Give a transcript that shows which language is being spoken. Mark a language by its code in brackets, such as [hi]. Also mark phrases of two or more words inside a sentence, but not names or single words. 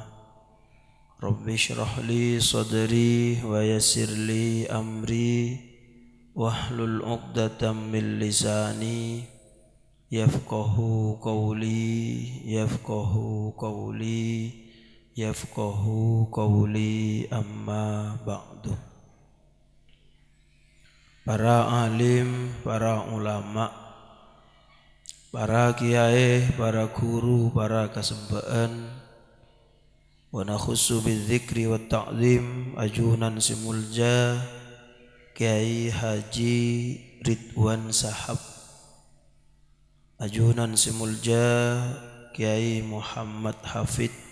[ar] رب اشرح لي صدري ويسر لي أمري واحلل عقدة من لساني يفقهوا قولي أما بعد. [mad] Para alim, para ulama, para kiai, para guru, para kasembaan, [ar] ونخص بالذكر والتعظيم [mad] ajunan simulja Kiai Haji Ridwan Sahab, ajunan simulja Kiai Muhammad Hafid,